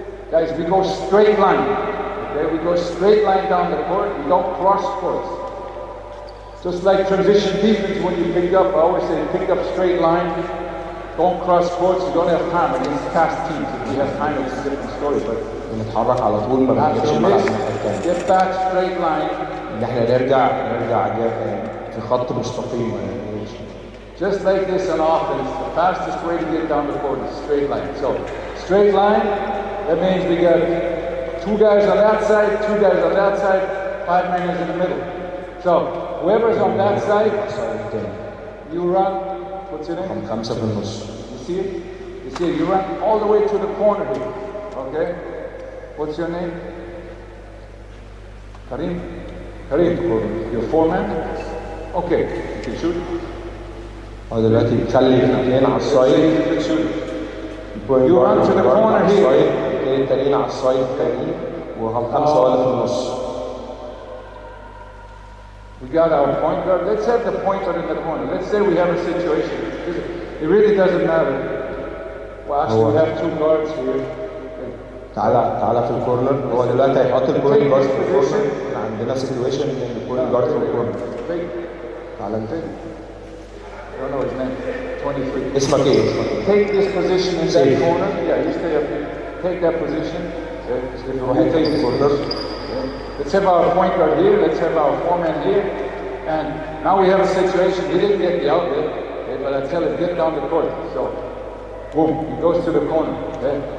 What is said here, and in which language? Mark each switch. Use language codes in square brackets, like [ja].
[en] Guys, we go straight line. Okay, we go straight line down the court. We don't cross courts. Just like transition defense, when you pick up, I always say pick up straight line. Don't cross courts. You don't have time against fast teams. If you have time, it's a different story. But [ar] بنتحرك على طول ما بنجيبش الملعب الثاني. [en] Get back straight line. [ar] ان احنا نرجع في خط مستقيم. [en] Just like this on offense, the fastest way to get down the court is straight line. So, straight line, that means we got 2 guys on that side, 2 guys on that side, 5 men is in the middle. So, whoever's on that side, you run, what's your name? You see it? You see it? You run all the way to the corner here. Okay? What's your name? Karim? Karim, you're 4 man? Okay, you can shoot. [ar] دلوقتي بتخلي 2 على السايد. [en] You run to the corner here. [ar] 2 تانيين على السايد التانيين و5 ولا في النص. [en] We got our point guard. Let's have the point guard in the corner. Let's say we have a situation. It really doesn't matter. Well, actually, we have 2 guards here. [ar] تعالى في الكورنر. هو دلوقتي هيحط البوينت جارد في الكورنر. عندنا سيتويشن ان البوينت جارد في الكورنر. تعالى انت. [en] I don't know his name. 23. [ar] اسمك ايه؟ [en] Take this position in that corner. Yeah, you stay up here. Take that position. Okay. Take this corner. Let's have our point guard here. Let's have our 4 man here. And now we have a situation. He didn't get the outlet, okay, but I tell him get down the court. So, boom, he goes to the corner. Okay.